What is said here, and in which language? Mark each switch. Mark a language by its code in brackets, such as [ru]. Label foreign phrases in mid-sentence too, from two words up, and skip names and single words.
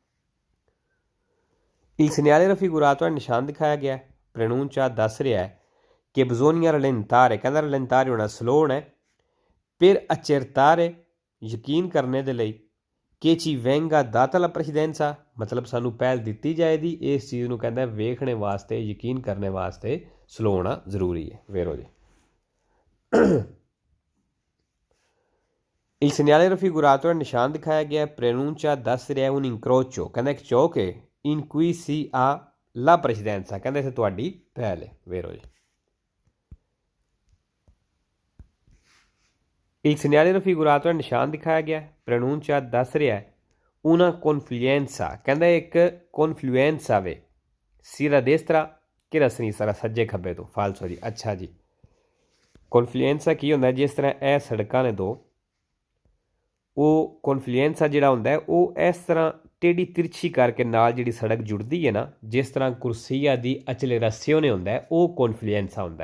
[it] Il segnale raffigurato è [pa] ਨਿਸ਼ਾਨ ਦਿਖਾਇਆ ਗਿਆ। Prenuncia ਦੱਸ ਰਿਹਾ ਹੈ ਕਿ [it] bisogna rallentare, [pa] ਕਹਿੰਦਾ rallentare ਹੋਣਾ, ਸਲੋ ਹੋਣਾ, [it] per accertare, [pa] ਯਕੀਨ ਕਰਨੇ ਦੇ ਲਈ, [it] che ci venga data la precedenza, [pa] ਮਤਲਬ ਸਾਨੂੰ ਪਹਿਲ ਦਿੱਤੀ ਜਾਏਗੀ, ਇਸ ਚੀਜ਼ ਨੂੰ ਕਹਿੰਦਾ ਵੇਖਣੇ ਵਾਸਤੇ, ਯਕੀਨ ਕਰਨੇ ਵਾਸਤੇ ਸਲੋ ਹੋਣਾ ਜ਼ਰੂਰੀ ਹੈ। ਵੇਰੋ ਜੀ [it] Il segnale raffigurato è [pa] ਨਿਸ਼ਾਨ ਦਿਖਾਇਆ ਗਿਆ। Prenuncia ਦੱਸ ਰਿਹਾ [it] un incrocio, [pa] ਕਹਿੰਦਾ ਇੱਕ ਚੌਕ ਹੈ, [it] in cui si ha la precedenza, [pa] ਕਹਿੰਦਾ ਇੱਥੇ ਤੁਹਾਡੀ ਪਹਿਲ ਹੈ। ਵੇਰੋ ਜੀ [it] Il segnale raffigurato è [pa] ਨਿਸ਼ਾਨ ਦਿਖਾਇਆ ਗਿਆ। [it] Prenuncia [pa] ਦੱਸ ਰਿਹਾ [it] una confluenza, [pa] ਕਹਿੰਦਾ ਇੱਕ confluenza ਵੇ, [it] sia da destra che da sinistra, [pa] ਸੱਜੇ ਖੱਬੇ ਤੋਂ। ਫਾਲਸੋ ਜੀ। ਅੱਛਾ ਜੀ। confluenza ਕੀ ਹੁੰਦਾ? ਜਿਸ ਤਰ੍ਹਾਂ ਇਹ ਸੜਕਾਂ ਨੇ ਦੋ, ਉਹ ਕੌਨਫਲੂਐਂਸਾ ਜਿਹੜਾ ਹੁੰਦਾ ਉਹ ਇਸ ਤਰ੍ਹਾਂ ਟੇਢੀ ਤਿਰਛੀ ਕਰਕੇ ਨਾਲ ਜਿਹੜੀ ਸੜਕ ਜੁੜਦੀ ਹੈ ਨਾ, ਜਿਸ ਤਰ੍ਹਾਂ [it] corsia di accelerazione [pa] ਹੁੰਦਾ, ਉਹ ਕੌਨਫਲੂਐਂਸਾ ਹੁੰਦਾ।